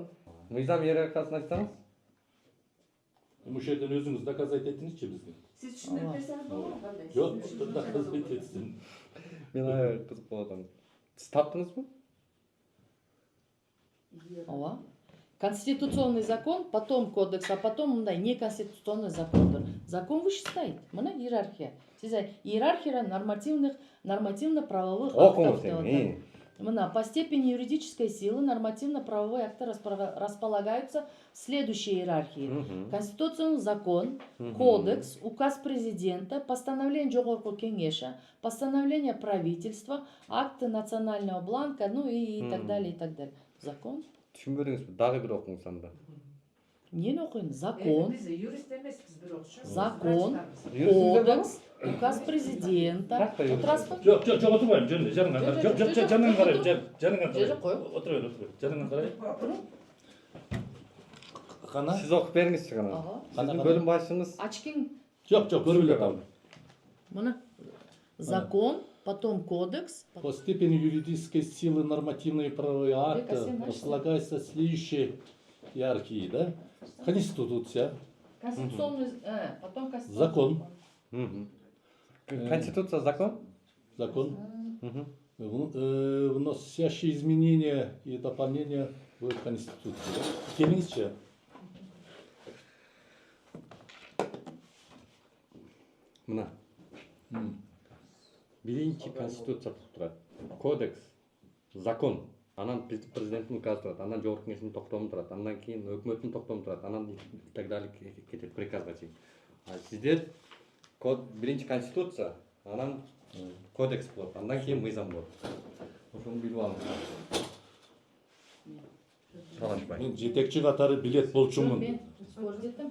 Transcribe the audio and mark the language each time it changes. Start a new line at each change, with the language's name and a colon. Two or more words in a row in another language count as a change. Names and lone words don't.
Kyrgyz: Мыйзам иерархиясын айтсаңыз? Ошол жерден өзүңүз доказать этиңизчи бизге. Сиз түшүндүрүп берсеңиз болобу кандай? Жок, доказать этсин. Мен аябай кызык болуп атам. Сиз таптыңызбы?
Russian: Ооба. Конституционный закон, потом кодекс, а потом мындай неконституционный закондор. Закон выше стоит.
Kyrgyz: Мына иерархия. Сиз
Russian: иерархия нормативно-правовых актов
Kyrgyz: деп атат.
Russian: Мына по степени юридической силы нормативно-правовые акты располагаются в следующей иерархии. Конституционный закон, кодекс, указ президента, постановление Жогорку кеңеша, постановление правительства, акты национального бланка, ну и так далее, и так далее. Закон.
Kyrgyz: Түшүнбөдүңүзбү? Дагы бир окуңуз анда. Эмнени окуйм? Закон. Биз юрист эмеспиз бирокчу.
Russian: Закон, кодекс, указ президента.
Kyrgyz: Отурасызбы? Жок, отурбайм. Жаныңа карайм. Жаныңа карайм. Жаныңа карайм. Жер кой. Отура бер. Жаныңа карайм. Кана? Сиз окуп бериңизчи кана. Сиздин бөлүм башчыңыз. Ачкин. Жок, көрүп эле калдым. Мына.
Russian: Закон, потом кодекс. По степени юридической силы нормативные правовые акты располагаются в следующей иерархии, да? Конституция, Конституционный, потом конституционный. закон, Конституция, закон? Вносящие изменения и дополнения в Конституцию.
Kyrgyz: Келиңизчи. Мына. Биринчи конституция турат. Кодекс, закон, анан президенттин указы турат, анан жогорку кеңештин токтому турат, андан кийин өкмөттүн токтому турат, анан
Russian: и так далее
Kyrgyz: кетет приказга чейин. А сиздер биринчи конституция, анан кодекс болот, андан кийин мыйзам болот. Ошону билип алыңыз. Талашпай. Мен жетекчи катары билет болчумун. Мен спорт этем.